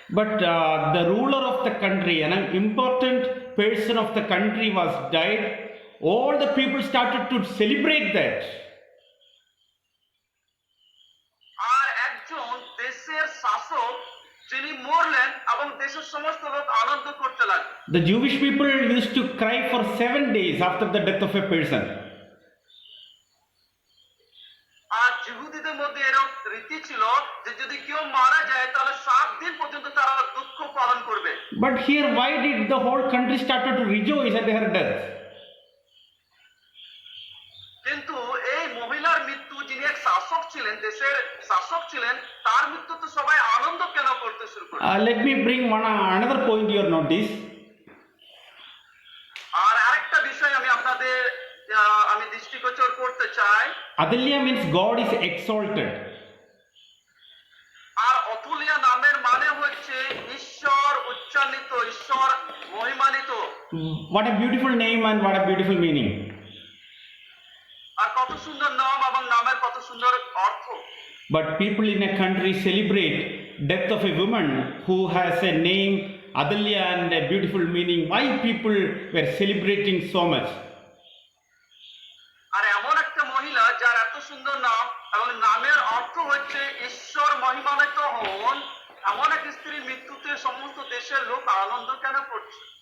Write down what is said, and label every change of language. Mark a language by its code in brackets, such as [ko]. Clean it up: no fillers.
[en] But the ruler of the country, an important person of the country was died. All the people started to celebrate that. [bn] আর একজন দেশের শাসক যিনি মরলেন এবং দেশের সমস্ত লোক আনন্দ করতে লাগলো। [en] The Jewish people used to cry for 7 days after the death of a person. [bn] আর ইহুদিদের মধ্যে এরকম রীতি ছিল যে যদি কেউ মারা যায় তাহলে 7 দিন পর্যন্ত তারা দুঃখ পালন করবে। [en] But here, why did the whole country started to rejoice at her death? [bn] কিন্তু এই মহিলার মৃত্যু যিনি যিনি এক শাসক ছিলেন, দেশের শাসক ছিলেন, তার মৃত্যুতে সবাই আনন্দ কেন করতে শুরু করে? [en] Let me bring another point to your notice. [bn] আর আরেকটা বিষয় আমি আপনাদের আমি দৃষ্টিগোচর করতে চাই। [en] Adalya means God is exalted. [bn] আর অতুলিয়া নামের মানে হচ্ছে ঈশ্বর উচ্চান্বিত, ঈশ্বর মহিমান্বিত। [en] What a beautiful name and what a beautiful meaning. [bn] আর কত সুন্দর নাম এবং নামের কত সুন্দর অর্থ। [en] But people in a country celebrate death of a woman who has a name Adalya and a beautiful meaning. Why people were celebrating so much? [bn] আর এমন একটা মহিলা যার এত সুন্দর নাম এবং নামের অর্থ হচ্ছে ঈশ্বর মহিমান্বিত হন, এমন এক স্ত্রীর মৃত্যুতে সমস্ত দেশের লোক আনন্দ কেন করছে?